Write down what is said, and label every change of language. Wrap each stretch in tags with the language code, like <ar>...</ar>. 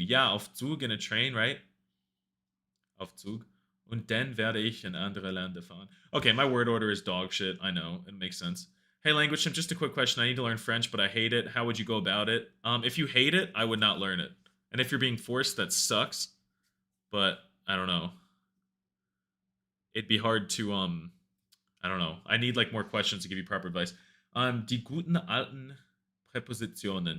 <de>Ja, auf Zug</de> <en>in a train, right?</en> <de>Auf Zug. Und dann werde ich in andere Länder fahren.</de> <en>Okay, my word order is dog shit. I know. It makes sense. Hey, Language Chimp, just a quick question. I need to learn French, but I hate it. How would you go about it? If you hate it, I would not learn it. And if you're being forced, that sucks. But, I don't know. It'd be hard to, I don't know. I need, like, more questions to give you proper advice.</en> <de>Die guten alten Präpositionen.</de>